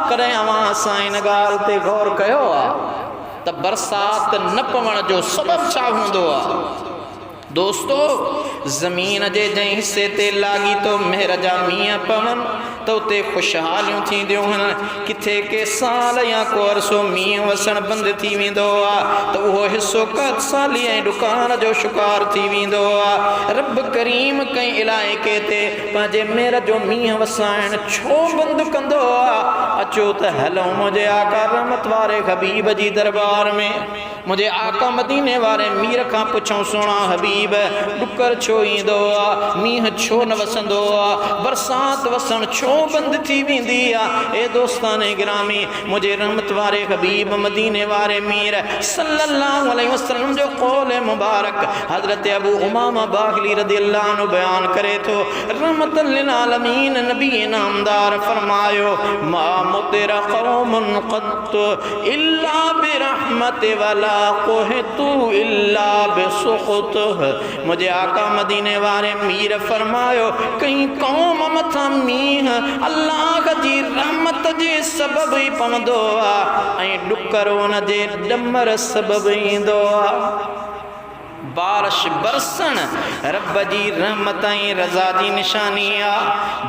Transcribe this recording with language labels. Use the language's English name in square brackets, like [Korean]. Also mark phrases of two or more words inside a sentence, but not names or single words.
[Sindhi] कॾहिं अवां असां इन ॻाल्हि ते गौर कयो आहे त बरसात न पवण जो सबबु छा हूंदो आहे? दोस्तो, ज़मीन जे जंहिं हिस्से ते लागी तो मेहर जा मींहं पवन त उते ख़ुशहालियूं थींदियूं आहिनि। किथे के साल या को अरसो मींहुं वसण बंदि थी वेंदो आहे त उहो हिसो कद साली ऐं डुकार जो शिकार थी वेंदो आहे। रब करीम कंहिं इलाइक़े ते पंहिंजे मेहर जो मींहुं वसाइण छो बंदि कंदो आहे? अचो त हलूं मुंहिंजे आका रहमत वारे हबीब जी दरबार में, मुंहिंजे आका मदीने वारे मीर खां पुछूं, सुहिणा हबीब डुकर छो ईंदो आहे, मींहुं छो न वसंदो आहे, बरसात वसण छो बंदि थी वेंदी आहे? ए दोस्ताने गिरामी, मुंहिंजे रहमत वारे हबीब मदीने वारे मीर [Arabic] صلى الله عليه وسلم [Sindhi] जो कौल मुबारक हज़रत अबू उमामा बाहिली [Arabic] رضي الله عنه [Sindhi] बयान करे थो, [Arabic] رحمة للعالمين [Sindhi] नबी नामदार फरमायो, [Arabic] ما مطر قوم قط إلا برحمة ولا قحط إلا بسخطة. [Sindhi] मुझे आका मदीने वारे मीर फरमायो, कहीं कौम मथा मींहुं अल्लाह जी रहमत जे सबब ही पवंदो आहे ऐं डुकर उन जे ॾमर सबब ईंदो आहे। बारिश बरसण रब जी रहमत ऐं रज़ा जी निशानी आहे।